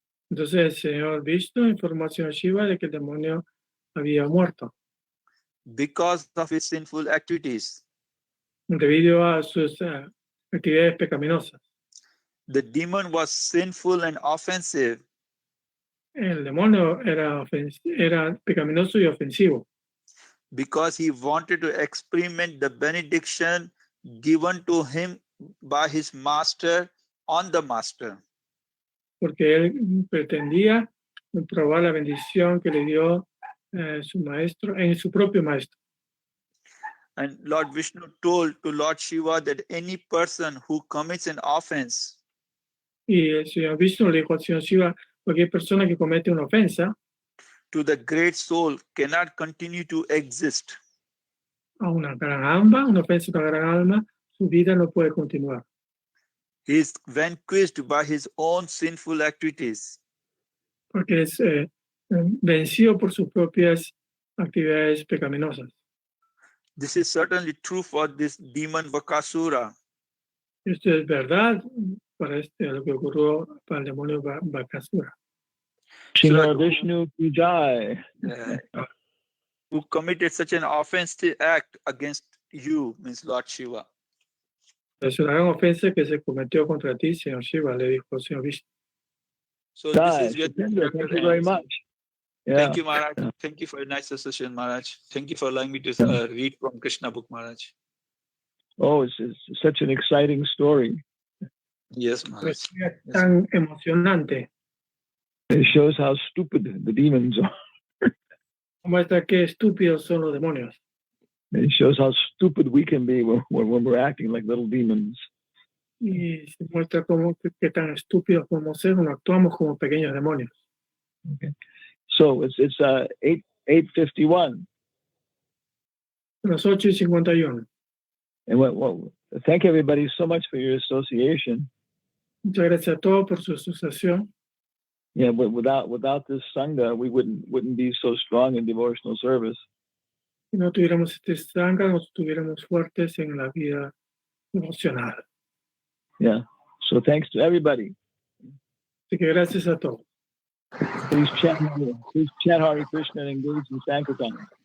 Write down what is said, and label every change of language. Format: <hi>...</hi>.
<es>Entonces el señor Vishnu informó al señor Shiva de que el demonio había muerto</es> <en>Because of his sinful activities.</en> <es>debido a sus actividades pecaminosas.</es> <en>The demon was sinful and offensive</en> <es>El demonio era pecaminoso y ofensivo,</es> <en>because he wanted to experiment the benediction given to him by his master on the master.</en> <es>porque él pretendía probar la bendición que le dio su maestro en su propio maestro.</es> <en>And Lord Vishnu told to Lord Shiva that any person who commits an offense</en> <es>Y el señor Vishnu le dijo al señor Shiva, cualquier persona que comete una ofensa</es> <en>to the great soul cannot continue to exist.</en> <es>a una gran alma, una ofensa a una gran alma, su vida no puede continuar.</es> <en>He is vanquished by his own sinful activities.</en> <es>Porque es vencido por sus propias actividades pecaminosas.</es> <en>This is certainly true for this demon Vakasura.</en> <es>Esto es verdad para lo que ocurrió para el demonio Bakasura.</es> <hi>Srimad Vishnu ki jai.</hi> <en>Who committed such an offensive act against you, means Lord Shiva.</en> <es>Es una gran ofensa que se cometió contra ti, señor Shiva, le dijo el señor Vishnu.</es> <en>So Jai, this is Shitendra, thank you very much. Yeah. Thank you, Maharaj. Thank you for a nice session, Maharaj. Thank you for allowing me to read from Krishna book, Maharaj. Oh, it's such an exciting story. Yes, Maharaj.</en> <es>Es tan emocionante.</es> <en>It shows how stupid the demons are.</en> <es>Muestra qué estúpidos son los demonios.</es> <en>It shows how stupid we can be when we're acting like little demons.</en> <es>Y se muestra qué tan estúpidos podemos ser cuando actuamos como pequeños demonios.</es> <en>Okay. So it's 8:51.</en> <es>Las 8:51.</es> <en>And thank everybody so much for your association.</en> <es>Muchas gracias a todos por su asociación.</es> <en>Yeah, but without this sangha, we wouldn't be so strong in devotional service.</en> <es>Si no tuviéramos este sangha, no estuviéramos fuertes en la vida emocional.</es> <en>Yeah. So thanks to everybody.</en> <es>Así que gracias a todos.</es> <en>Please chant Hare Krishna and engage in Sankirtan.</en>